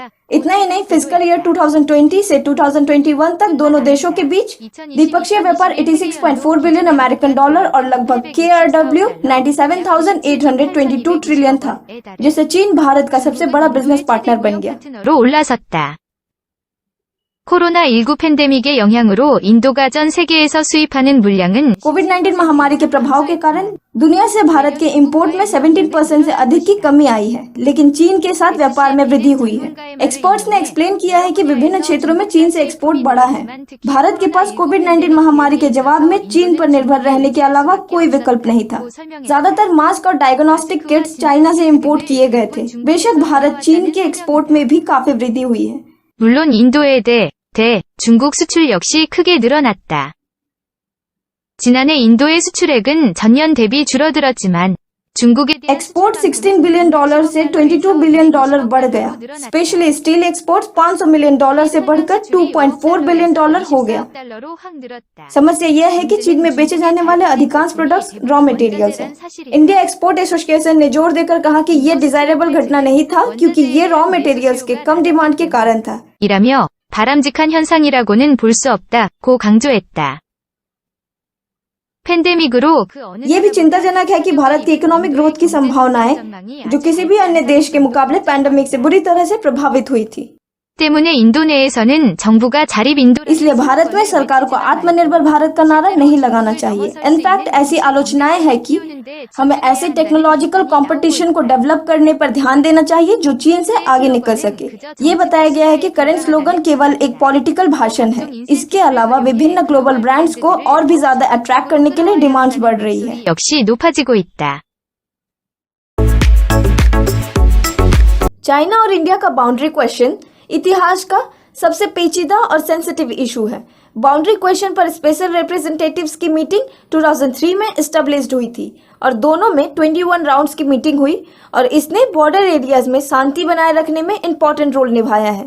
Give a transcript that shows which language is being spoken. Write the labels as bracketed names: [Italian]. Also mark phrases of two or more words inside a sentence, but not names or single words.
[Hindi] इतना ही नहीं, [English] fiscal year [Hindi] 2020 से 2021 तक दोनों देशों के बीच द्विपक्षीय व्यापार 86.4 [English] billion American dollar [Hindi] और लगभग KRW 97,822 ट्रिलियन था, जिससे चीन भारत का सबसे बड़ा [English] business partner [Hindi] बन गया। [Korean] 올라섰다. 코로나19 팬데믹의 영향으로 인도가 전 세계에서 수입하는 물량은 [Hindi] कोविड-19 महामारी के प्रभाव के कारण दुनिया से भारत के इंपोर्ट में 17% से अधिक की कमी आई है, लेकिन चीन के साथ व्यापार में वृद्धि हुई है। एक्सपर्ट्स ने एक्सप्लेन किया है कि विभिन्न क्षेत्रों में चीन से एक्सपोर्ट बढ़ा है। भारत के पास कोविड-19 महामारी के जवाब में चीन पर निर्भर रहने के अलावा कोई विकल्प नहीं था। ज्यादातर मास्क और [English] diagnostic kits [Hindi] चाइना से इम्पोर्ट किए गए थे। बेशक भारत चीन के एक्सपोर्ट में भी काफी वृद्धि हुई है। [Korean] 물론 인도에 대해 중국 सु출 역시 크게 늘어났다. 지난해 인도의 수출액은 전년 대비 줄어들었지만 중국에 대한 [Hindi] एक्सपोर्ट $16 बिलियन से $22 बिलियन बढ़ गया। [English] specially steel export [Hindi] $500 मिलियन से बढ़कर $2.4 बिलियन हो गया। [Korean] 달러로 확 늘었다. [Hindi] समस्या यह है कि चीन में बेचे जाने वाले अधिकांश [English] products raw materials [Hindi] हैं। इंडिया एक्सपोर्ट एसोसिएशन ने जोर देकर कहा कि ये डिजायरेबल घटना नहीं था, क्योंकि ये [English] raw materials [Hindi] के कम डिमांड के कारण था। [Korean] 이라며 바람직한 현상이라고는 볼 수 없다고 강조했다. 팬데믹으로 그 어느 [Hindi] ये भी चिंताजनक है कि भारत की [English] economic growth [Hindi] की संभावनाएं, जो किसी भी अन्य देश के मुकाबले पैंडेमिक से बुरी तरह से प्रभावित हुई थी। [Korean] 때문에 인도 내에서는 정부가 자립 인도 [Hindi] इसलिए भारत में सरकार को आत्मनिर्भर भारत का नारा नहीं लगाना चाहिए। इनफैक्ट ऐसी आलोचनाएं हैं कि हमें ऐसे [English] technological competition [Hindi] को डेवलप करने पर ध्यान देना चाहिए जो चीन से आगे निकल सके। ये बताया गया है कि [English] current slogan [Hindi] केवल एक पॉलिटिकल भाषण है। इसके अलावा विभिन्न [English] global brands [Hindi] को और भी ज्यादा अट्रैक्ट करने के लिए डिमांड्स बढ़ रही है। [Korean] 역시 높아지고 있다. [Hindi] चाइना और इंडिया का [English] boundary question [Hindi] इतिहास का सबसे पेचीदा और [English] sensitive issue [Hindi] है। [English] boundary question [Hindi] पर [English] special representatives [Hindi] की मीटिंग 2003 में एस्टेब्लिश्ड हुई थी और दोनों में 21 राउंड्स की मीटिंग हुई और इसने [English] border areas [Hindi] में शांति बनाए रखने में [English] important role [Hindi] निभाया है।